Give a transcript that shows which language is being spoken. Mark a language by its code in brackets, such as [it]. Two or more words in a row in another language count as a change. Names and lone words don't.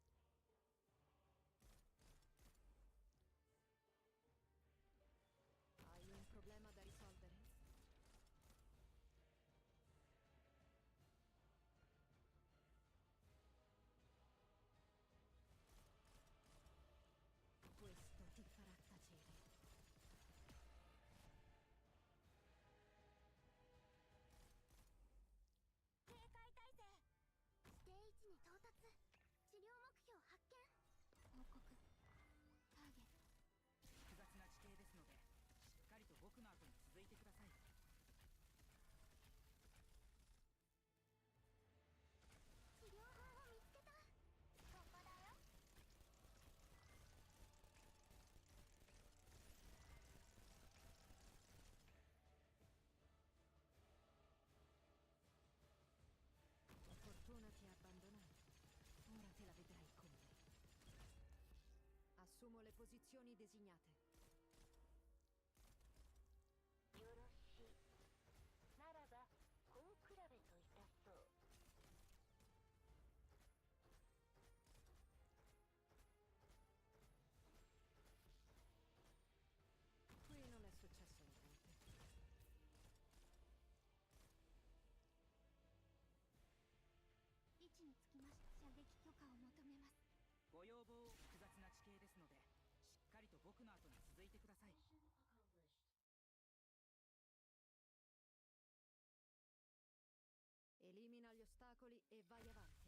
[it] Hai un problema da risolvere? Questo ti farà tacere. [ja] 警戒態勢ステージに到達治療目標発見報告ターゲット複雑な地形ですので、しっかりと僕の後に続いてください。治療法を見つけたここだよ [it] La fortuna ti ha abbandonato. Ora te la vedrai con me. Assumo le posizioni designate. [ja] よろしいならば根比べといたそう [it] Qui non è successo niente. [ja] 位置につきまして射撃許可を求めますご要望を複雑な地形ですので、しっかりと僕の後に続いてください。 [it] Elimina gli ostacoli e vai avanti.